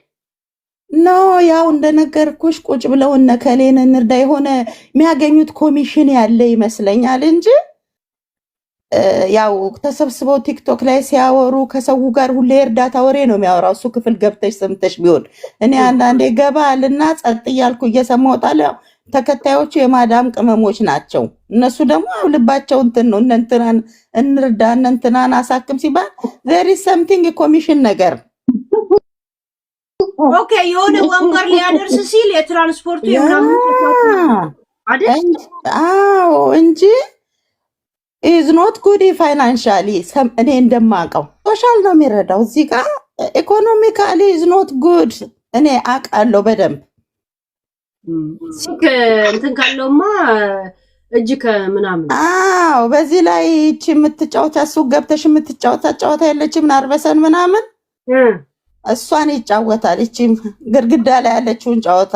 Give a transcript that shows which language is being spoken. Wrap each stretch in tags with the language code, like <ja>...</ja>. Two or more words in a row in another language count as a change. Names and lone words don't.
<am>ኖ ያው እንደነገርኩሽ ቁጭ ብለው እነ ከሌን እንርዳ የሆነ የሚያገኙት ኮሚሽን ያለ ይመስለኛል እንጂ ያው ተሰብስበው ቲክቶክ ላይ ሲያወሩ ከሰው ጋር ሁሌ እርዳታ ወሬ ነው የሚያወራው። እሱ ክፍል ገብተሽ ሰምተሽ ቢሆን እኔ አንዳንዴ ገባ አልና ጸጥ እያልኩ እየሰማሁ እወጣለሁ። ተከታዮቹ የማዳም ቅመሞች ናቸው። እነሱ ደግሞ ልባቸው እንትን ነው። እንንትናን እንርዳ እንንትናን አሳክም ሲባል</am> <en>there is something</en> <am>ኮሚሽን ነገር ኦኬ የሆነ ወንበር ሊያደርስ ሲል የትራንስፖርቱ የምናምን አይደል? አዎ እንጂ</am> <en>is not good financially</en> <am>እኔ እንደማውቀው ሶሻል ነው የሚረዳው። እዚህ ጋር ኢኮኖሚካሊ</am> <en>is not good</en> <am>እኔ አውቃለሁ በደንብ። ሲክ እንትን ካለውማ እጅ ከምናምን አዎ በዚህ ላይ እቺ የምትጫወታ ሱቅ ገብተሽ የምትጫወታ ጨዋታ የለችም ናርበሰን ምናምን እሷን ይጫወታል። እቺ ግድግዳ ላይ ያለችውን ጨዋታ</am>